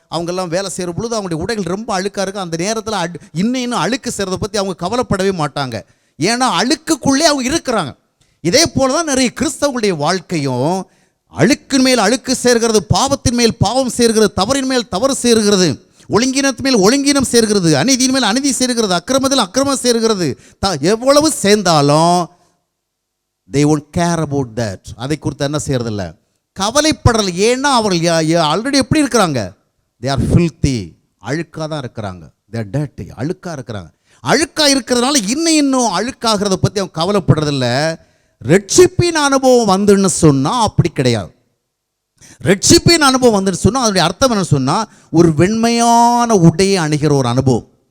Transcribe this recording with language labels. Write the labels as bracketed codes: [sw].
[ta] அவங்கெல்லாம் வேலை செய்கிற பொழுது அவங்களுடைய உடைகள் ரொம்ப அழுக்காக இருக்கும். அந்த நேரத்தில் இன்னும் அழுக்கு செய்கிறத பற்றி அவங்க கவலைப்படவே மாட்டாங்க. ஏன்னா அழுக்குக்குள்ளே அவங்க இருக்கிறாங்க. இதே போல தான் நிறைய கிறிஸ்தவங்களுடைய வாழ்க்கையும் அழுக்கின் மேல் அழுக்கு சேர்கிறது, பாவத்தின் மேல் பாவம் சேர்கிறது, தவறின் மேல் தவறு சேர்கிறது, ஒழுங்கினத்தின் மேல் ஒழுங்கினம் சேர்கிறது, அநீதியின் மேல் அநீதி சேர்கிறது, அக்கிரமத்தில் அக்கிரமம் சேர்கிறது. எவ்வளவு சேர்ந்தாலும் [en] they won't care about that. [ta] அதை குறித்து என்ன செய்யறதில்ல, கவலைப்படல. ஏன்னா அவர்கள் ஆல்ரெடி எப்படி இருக்கிறாங்க, [en] they are filthy, [ta] அழுக்காக தான் இருக்கிறாங்க, [en] they are dirty, [ta] அழுக்காக இருக்கிறாங்க. அழுக்காக இருக்கிறதுனால இன்னும் அழுக்காகிறத பற்றி அவங்க கவலைப்படுறதில்ல. ரட்சிப்பின் அனுபவம் வந்துன்னு சொன்னால் அப்படி கிடையாது. ரட்சிப்பின் அனுபவம் வந்துன்னு சொன்னால் அதனுடைய அர்த்தம் என்ன சொன்னால், ஒரு வெண்மையான உடையை அணிகிற ஒரு அனுபவம்.